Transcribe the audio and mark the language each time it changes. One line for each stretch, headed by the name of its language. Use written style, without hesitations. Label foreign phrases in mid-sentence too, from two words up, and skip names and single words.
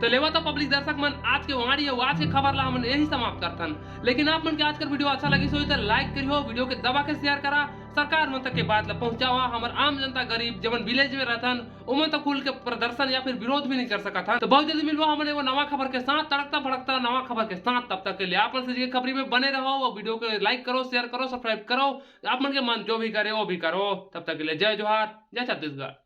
Chhattisgarhi: तो लेवा तो पब्लिक दर्शक मन, आज के वाणी आज के खबर ला हम यही समाप्त करथन। लेकिन आप मन के आज का वीडियो अच्छा लगी सो तो लाइक करियो, वीडियो के दबा के शेयर करा, सरकार मन तक के बात ला पहुंचावा। हमार आम जनता गरीब जवन विलेज में रहथन उमन तो खुल के प्रदर्शन या फिर विरोध भी नहीं कर सकत हन। तो बहुत जल्दी मिलवा हमन एगो नवा खबर के साथ, तड़कता भड़कता नवा खबर के साथ। तब तक के लिए आप मन से खबरी में बने रहो, और वीडियो को लाइक करो, शेयर करो, सब्सक्राइब करो, आप मन के मन जो भी करे वो भी करो। तब तक के लिए जय जोहार, जय छत्तीसगढ़।